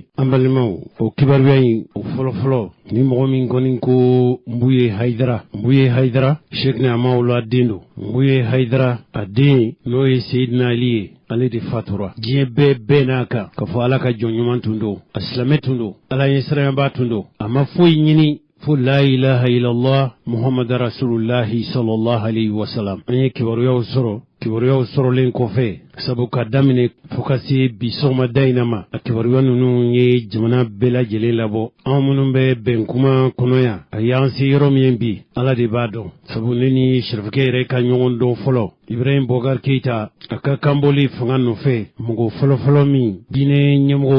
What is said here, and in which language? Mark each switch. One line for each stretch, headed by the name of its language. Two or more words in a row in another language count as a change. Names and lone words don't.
Bambara: an balimaw o kibaruya in o fɔlɔfɔlɔ ni mɔgɔ min kɔni ko Mbuye Haidara Sheikh Amawla den don Mbuye Haidara a den n'o ye Seydina Ali ye ale de fatura diɲɛ bɛɛ n'a kan ka fɔ ala ka jɔn ɲuman tun don a silamɛ tun don ala ye siranyaba tun don a ma foyi ɲini fo
Arabic: لا إله إلا الله محمد رسول الله صلى الله عليه وسلم
Bambara: an ye kibaruyaw sɔrɔlen kɔfɛ sabu ka daminɛ fo ka se bi sɔgɔmada in ma a kibaruya ninnu ye jamana bɛɛ lajɛlen labɔ an minnu bɛ bɛn kuma kɔnɔ yan a y'an se yɔrɔ min bi ala de b'a dɔn sabu ne ni Sharifukɛ yɛrɛ ka ɲɔgɔn dɔn fɔlɔ Ibrahim Bokar Keita a ka kanbɔli fanga nɔfɛ mɔgɔ fɔlɔfɔlɔ min diinɛ ɲɛmɔgɔw